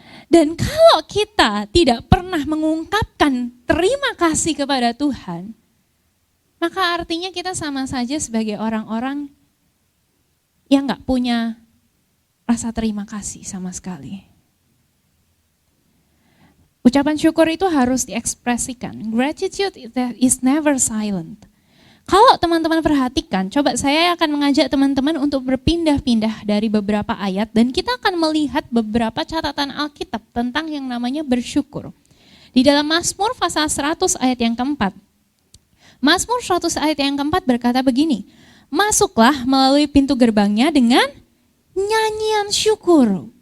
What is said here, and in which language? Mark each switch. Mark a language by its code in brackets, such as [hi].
[id] Dan kalau kita tidak pernah mengungkapkan terima kasih kepada Tuhan, maka artinya kita sama saja sebagai orang-orang yang gak punya rasa terima kasih sama sekali. Ucapan syukur itu harus diekspresikan. [en] Gratitude is never silent. [id] Kalau teman-teman perhatikan, coba saya akan mengajak teman-teman untuk berpindah-pindah dari beberapa ayat dan kita akan melihat beberapa catatan Alkitab tentang yang namanya bersyukur. Di dalam Mazmur pasal 100 ayat yang keempat. Mazmur 100 ayat yang keempat berkata begini, masuklah melalui pintu gerbangnya dengan nyanyian syukur.